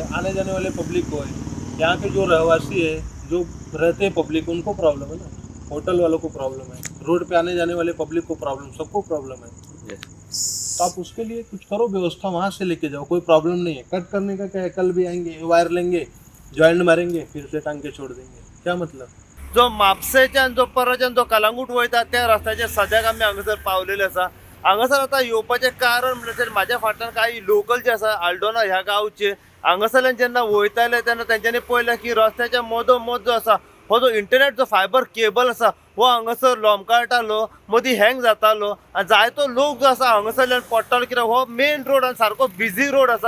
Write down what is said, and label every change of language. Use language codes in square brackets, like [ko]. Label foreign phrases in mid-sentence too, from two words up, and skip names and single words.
[hi] आने जाने वाले पब्लिक को है। यहाँ के जो रहवासी है, जो रहते हैं पब्लिक, उनको प्रॉब्लम है ना, होटल वालों को प्रॉब्लम है, रोड पे आने जाने वाले पब्लिक को प्रॉब्लम, सबको प्रॉब्लम है। तो आप उसके लिए कुछ करो, व्यवस्था वहाँ से लेके जाओ, कोई प्रॉब्लम नहीं है। कट करने का क्या है, कल भी आएंगे, वायर लेंगे, जॉइंट मारेंगे, फिर से टांग के छोड़ देंगे, क्या मतलब? [kok] जो म्हापशेच्यान जो परच्यान जो कलंगूट वयता त्या रस्त्याचे सद्याक आमी हांगासर पावलेले आसा. हांगासर आतां येवपाचें कारण म्हणल्यार म्हाज्या फाटल्यान काही लोकल जे आसा आल्डोना ह्या गांवचे हांगासरल्यान जेन्ना वयताले तेन्ना तेंच्यांनी पळयलें की रस्त्याच्या मदोमद जो आसा हो जो इंटरनेट जो [en] fiber cable [kok] आसा हो हांगासर लोंबकळटालो, मदीं हँग जातालो आनी जायतो लोक जो आसा हांगासरल्यान पडटालो, कित्याक हो [en] main road [kok] आनी सारको [en] busy road [kok] आसा.